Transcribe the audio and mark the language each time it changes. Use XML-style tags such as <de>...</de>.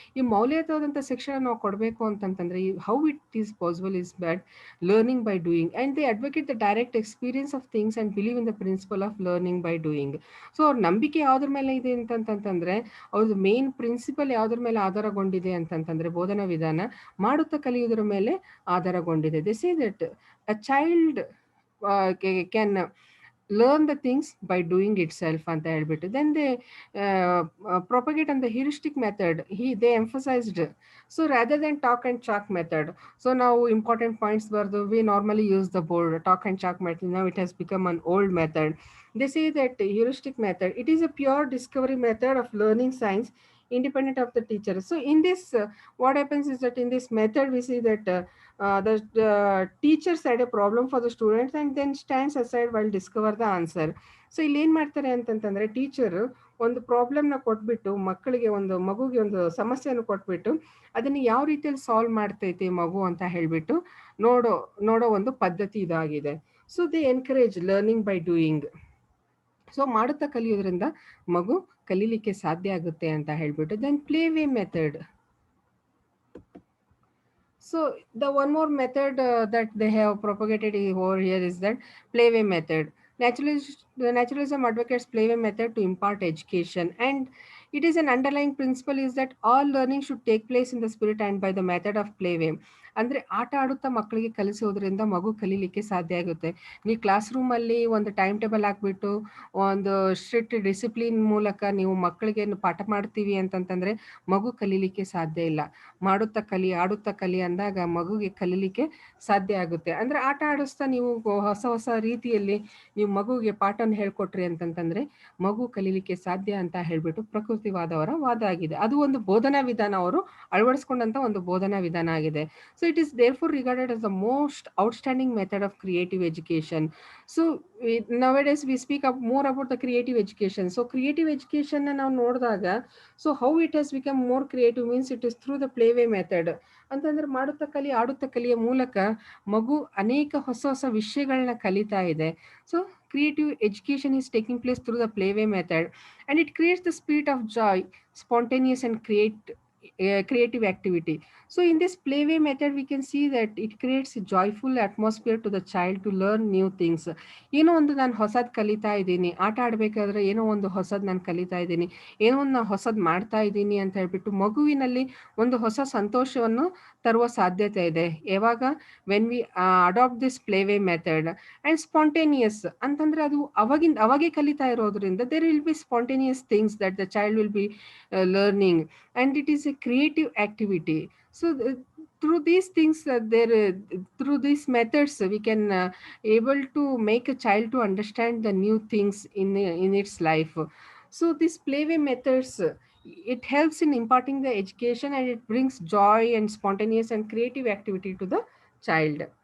<kn>ಈ ಮೌಲ್ಯಯುತವಾದಂಥ ಶಿಕ್ಷಣ ನಾವು ಕೊಡಬೇಕು ಅಂತಂತಂದ್ರೆ</kn> <en>How it is possible is but learning by doing and they advocate the direct experience of things and believe in the principle of learning by doing.</en> <kn>So ಅವ್ರ ನಂಬಿಕೆ ಯಾವುದ್ರ ಮೇಲೆ ಇದೆ ಅಂತಂತಂದ್ರೆ ಅವ್ರದ್ದು ಮೇನ್ ಪ್ರಿನ್ಸಿಪಲ್ ಯಾವುದ್ರ ಮೇಲೆ ಆಧಾರಗೊಂಡಿದೆ ಅಂತಂತಂದ್ರೆ ಬೋಧನಾ ವಿಧಾನ ಮಾಡುತ್ತಾ ಕಲಿಯುವುದರ ಮೇಲೆ ಆಧಾರಗೊಂಡಿದೆ.</kn> <en>they say that a child can learn the things by doing itself</en> <kn>ಅಂತ ಹೇಳ್ಬಿಟ್ಟು.</kn> <en>Then they propagate on the heuristic method. They emphasized, so rather than talk and chalk method. So now important points were we normally use the board talk and chalk method. Now it has become an old method. They say that heuristic method, it is a pure discovery method of learning science independent of the teacher. So in this what happens is that in this method we see that the teacher set a problem for the students and then stands aside while discover the answer.</en> <kn>So ಇಲ್ಲಿ ಏನ್ ಮಾಡ್ತಾರೆ ಅಂತಂತಂದ್ರೆ teacher ಒಂದು ಪ್ರಾಬ್ಲಮ್ನ ಕೊಟ್ಬಿಟ್ಟು ಮಗುಗೆ ಒಂದು ಸಮಸ್ಯೆಯನ್ನು ಕೊಟ್ಬಿಟ್ಟು ಅದನ್ನ ಯಾವ ರೀತಿಯಲ್ಲಿ ಸಾಲ್ವ್ ಮಾಡ್ತೈತೆ ಮಗು ಅಂತ ಹೇಳ್ಬಿಟ್ಟು ನೋಡೋ ಒಂದು ಪದ್ಧತಿ ಇದಾಗಿದೆ. So</kn> <en>They encourage learning by doing.</en> <kn>So ಮಾಡುತ್ತಾ ಕಲಿಯೋದ್ರಿಂದ ಮಗು ಕಲೀಲಿಕ್ಕೆ ಸಾಧ್ಯ ಆಗುತ್ತೆ ಅಂತ ಹೇಳ್ಬಿಟ್ಟು.</kn> <en>Then playway method. So the one more method that they have propagated over here is that Playway method. Naturalism advocates Playway method to impart education, and it is an underlying principle is that all learning should take place in the spirit and by the method of Playway.</en> <kn>ಅಂದ್ರೆ ಆಟ ಆಡುತ್ತಾ ಮಕ್ಕಳಿಗೆ ಕಲಿಸೋದ್ರಿಂದ ಮಗು ಕಲೀಲಿಕ್ಕೆ ಸಾಧ್ಯ ಆಗುತ್ತೆ. ನೀವು class ರೂಮಲ್ಲಿ ಒಂದು ಟೈಮ್ ಟೇಬಲ್ ಹಾಕ್ಬಿಟ್ಟು ಒಂದು ಸ್ಟ್ರಿಕ್ಟ್ ಡಿಸಿಪ್ಲಿನ್ ಮೂಲಕ ನೀವು ಮಕ್ಕಳಿಗೆ ಪಾಠ ಮಾಡ್ತೀವಿ ಅಂತಂತಂದ್ರೆ ಮಗು ಕಲೀಲಿಕ್ಕೆ ಸಾಧ್ಯ ಇಲ್ಲ. ಮಾಡುತ್ತಾ ಕಲಿ ಆಡುತ್ತಾ ಕಲಿ ಅಂದಾಗ ಮಗುಗೆ ಕಲೀಲಿಕ್ಕೆ ಸಾಧ್ಯ ಆಗುತ್ತೆ. ಅಂದ್ರೆ ಆಟ ಆಡಿಸ್ತಾ ನೀವು ಹೊಸ ರೀತಿಯಲ್ಲಿ ನೀವು ಮಗುಗೆ ಪಾಠವನ್ನು ಹೇಳ್ಕೊಟ್ರಿ ಅಂತಂತಂದ್ರೆ ಮಗು ಕಲೀಲಿಕ್ಕೆ ಸಾಧ್ಯ ಅಂತ ಹೇಳ್ಬಿಟ್ಟು ಪ್ರಕೃತಿವಾದವರ ವಾದ ಆಗಿದೆ. ಅದು ಒಂದು ಬೋಧನಾ ವಿಧಾನ, ಅವರು ಅಳವಡಿಸ್ಕೊಂಡಂತ ಒಂದು ಬೋಧನಾ ವಿಧಾನ ಆಗಿದೆ.</kn> <en>So it is therefore regarded as the most outstanding method of creative education. So nowadays we speak more about the creative education. So creative education</en> <kn>na ನಾವು ನೋಡಿದಾಗ</kn> <en>so how it has become more creative means it is through the Playway method.</en> <kn>ಅಂತಂದ್ರೆ ಮಾಡುತ್ತಾ ಕಲಿ ಆಡುತ್ತಾ ಕಲಿಯ ಮೂಲಕ ಮಗು ಅನೇಕ ಹೊಸ ವಿಷಯಗಳನ್ನ ಕಲಿತಾ ಇದೆ.</kn> <en>So creative education is taking place through the Playway method and it creates the spirit of joy, spontaneous and creative activity. So in this Playway method we can see that it creates a joyful atmosphere to the child to learn new things.</en> <kn>ಏನೋ ಒಂದು ನಾನು ಹೊಸದ್ ಕಲಿತಾ ಇದ್ದೀನಿ, ಆಟ ಆಡ್ಬೇಕಾದ್ರೆ ಏನೋ ಒಂದು ಹೊಸದ್ ನಾನು ಕಲಿತಾ ಇದ್ದೀನಿ, ಏನೋ ಒಂದು ನಾನು ಹೊಸದ್ ಮಾಡ್ತಾ ಇದ್ದೀನಿ ಅಂತ ಹೇಳ್ಬಿಟ್ಟು ಮಗುವಿನಲ್ಲಿ ಒಂದು ಹೊಸ ಸಂತೋಷವನ್ನು ತರುವ ಸಾಧ್ಯತೆ ಇದೆ. ಯಾವಾಗ</kn> <en>When we adapt this Playway method. And spontaneous</en> <kn>ಅಂತಂದ್ರೆ ಅದು ಅವಾಗೆ ಕಲಿತಾ ಇರೋದ್ರಿಂದ</kn> <en>There will be spontaneous things that the child will be learning and it is a creative activity. So through these things through these methods we can able to make a child to understand the new things in its life. So these Playway methods it helps in imparting the education and it brings joy and spontaneous and creative activity to the child.</en>